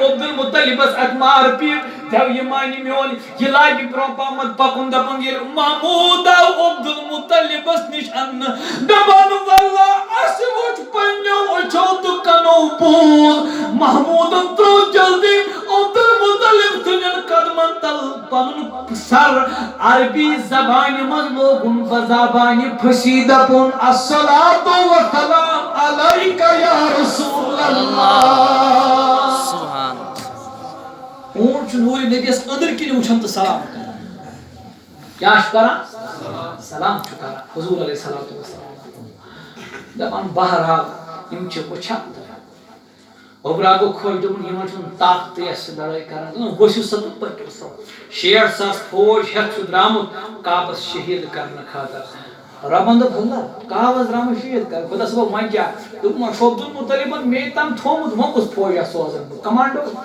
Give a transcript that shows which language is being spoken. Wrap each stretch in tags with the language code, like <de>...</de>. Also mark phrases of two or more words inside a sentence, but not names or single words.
<ks>عبد المطلبس اتہِ مار پیٖٹ دپ یہِ مانہِ میون یہِ لاگہِ برونٛہہ پہمتھ پکُن دپان ییٚلہِ محموٗد آو عبد المطلبس نِش اننہٕ دپان واللہ اسہِ وٕچھ پننیو أچھو تہٕ کنو بوٗز محموٗدن ترٛوو جلدی عبد المطلب سٕنٛدٮ۪ن قدمن تل پنُن سر عربی زبانہِ منٛز لوگُن بزابانہِ پھٔسی دپُن</ks> <ar>الصلاۃ والسلام علیکَ یا رسول اللہ سبحان</ar> <ks>اونٹ چھ نور نبیس اندر کِنۍ وٕچھان تہٕ سلام کران کیٛاہ چھُ کران سلام چھُ کران حضور علیہ</ks> <ar>الصلوۃ والسلام</ar> <ks>دپان بہرحال یم چھِ وٕچھان اوبرا گوٚو خۄش دوٚپُن یِمن چھُنہٕ طاقتٕے اَسہِ لڑٲے کران دوٚپُن ؤسِو سا تہٕ پٔکِو سا 60,000 فوج ہٮ۪تھ چھُ درٛامُت کعبس شہیٖد کرنہٕ خٲطرٕ رۄبن دوٚپ اللہ کعبس درٛامُت شہیٖد کرنہٕ خۄدا صٲبن وۄنۍ کیٛاہ دوٚپُن وۄنۍ چھُ عبد المطلبن مے تام تھوٚومُت وۄنۍ کُس فوجا سوزن بہٕ کمانڈو</ks>